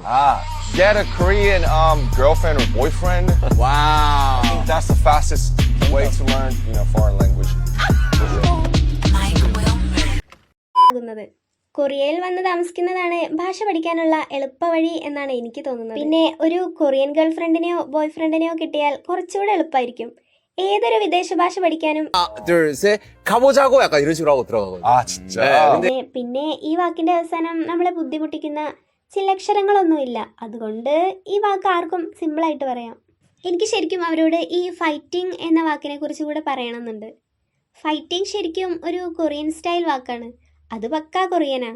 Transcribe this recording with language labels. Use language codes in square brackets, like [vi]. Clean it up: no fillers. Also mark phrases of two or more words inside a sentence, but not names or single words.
[en] Get a Korean girlfriend or boyfriend. Wow. That's the fastest way to learn, foreign language. [ml] കൊറിയയിൽ വന്ന് താമസിക്കുന്നതാണ് ഭാഷ പഠിക്കാനുള്ള എളുപ്പവഴി എന്നാണ് എനിക്ക് തോന്നുന്നത്. പിന്നെ ഒരു കൊറിയൻ ഗേൾഫ്രണ്ടിനെയോ ബോയ്ഫ്രണ്ടിനെയോ കിട്ടിയാൽ കുറച്ചുകൂടെ എളുപ്പമായിരിക്കും ഏതൊരു വിദേശ ഭാഷ പഠിക്കാനും. [ko] 둘, 셋, 가보자고 약간 이런 식으로 하고 들어가거든요. 진짜? [ml] പിന്നെ ഈ വാക്കിന്റെ അവസാനം നമ്മളെ ബുദ്ധിമുട്ടിക്കുന്ന ചില അക്ഷരങ്ങളൊന്നുമില്ല. അതുകൊണ്ട് ഈ വാക്ക് ആർക്കും സിമ്പിളായിട്ട് പറയാം. എനിക്ക് ശരിക്കും അവരോട് ഈ ഫൈറ്റിംഗ് എന്ന വാക്കിനെ കുറിച്ച് കൂടെ പറയണമെന്നുണ്ട്. ഫൈറ്റിംഗ് ശരിക്കും ഒരു [en] Korean style [ml] വാക്കാണ്. അത് പക്കാ കൊറിയനാ.